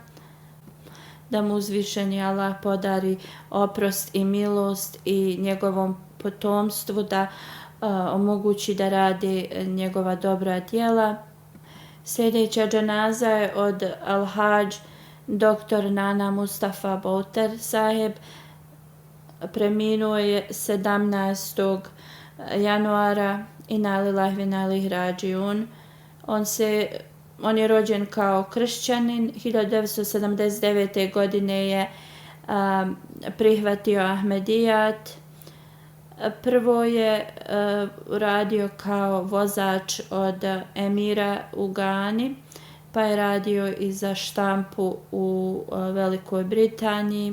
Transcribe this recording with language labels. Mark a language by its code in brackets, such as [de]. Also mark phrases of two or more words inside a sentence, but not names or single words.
[bs] Da mu uzvišeni Allah podari oprost i milost i njegovom potomstvu da omogući da radi njegova dobra djela. Sljedeća dženaza je od Al-Hadž dr. Nana Mustafa Bouter sahib. Preminuo je 17. januara, [ar] إنا لله وإنا إليه راجعون. [bs] On je rođen kao kršćanin. 1979. godine je prihvatio Ahmedijat. Prvo je radio kao vozač od emira u Gani, pa je radio i za štampu u Velikoj Britaniji.